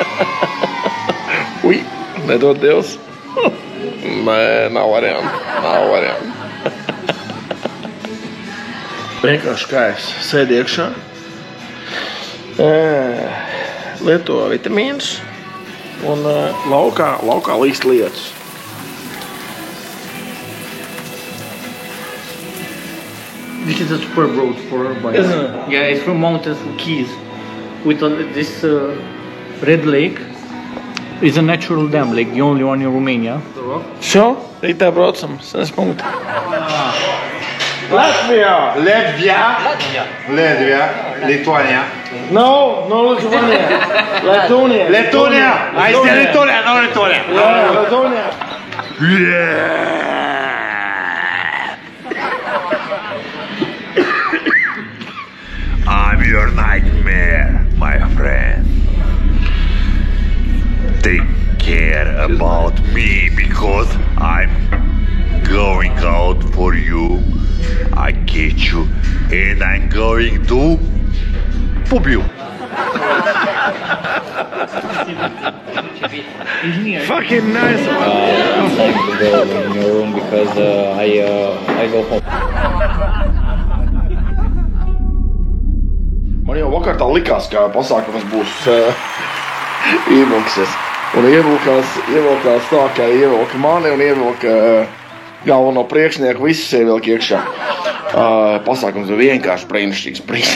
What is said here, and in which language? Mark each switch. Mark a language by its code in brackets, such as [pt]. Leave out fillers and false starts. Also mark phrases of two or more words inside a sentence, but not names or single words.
[lv] Ui, nedod Dievs. Nē, nav variantu. Vienkārši kairs. Sēd iekšā. Lieto vitamīnus. Un laukā līst lietus. [en] This is a superb road for bikes. Isn't it? Yeah, it's from mountains Keys. With this red lake is a natural dam lake, the only one in Romania. [lv] Šo? Rītā braucam. 7 punkti. Latvijā! [en] Lituania. No, Lituania. Letonia. I say Lituania, no Lituania. Letonia. I'm your nightmare, my friend. Take care about me because I'm going out for you. I catch you and I'm going to poop you. Fucking nice. It's time to go in your room because I go home. [lv] Man jau vakar tā likās, ka pasākums būs ievilksies. Un ievilkās tā, ka ievilka mani un ievilka galveno priekšnieku, visus ievilka iekšā. Pasākums bija vienkārši brīnišķīgs.